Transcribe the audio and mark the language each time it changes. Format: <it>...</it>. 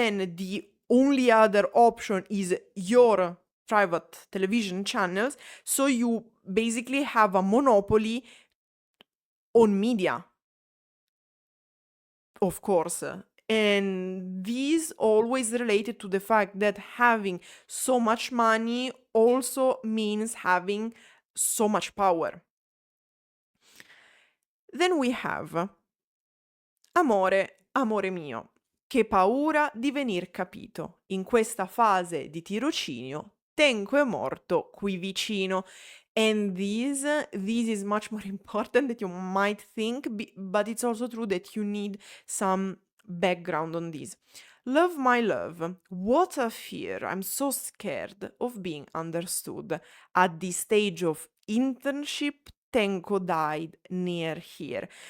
<en>Then the only other option is your private television channels, so you basically have a monopoly on media, of course. And this always related to the fact that having so much money also means having so much power. Then we have</en> <it>Amore, amore mio, che paura di venir capito. In questa fase di tirocinio tengo è morto qui vicino.</it> <en>And this is much more important than you might think, but it's also true that you need some background on this. Love my love, what a fear, I'm so scared of being understood. At this stage of internship, Tenko died near here.</en>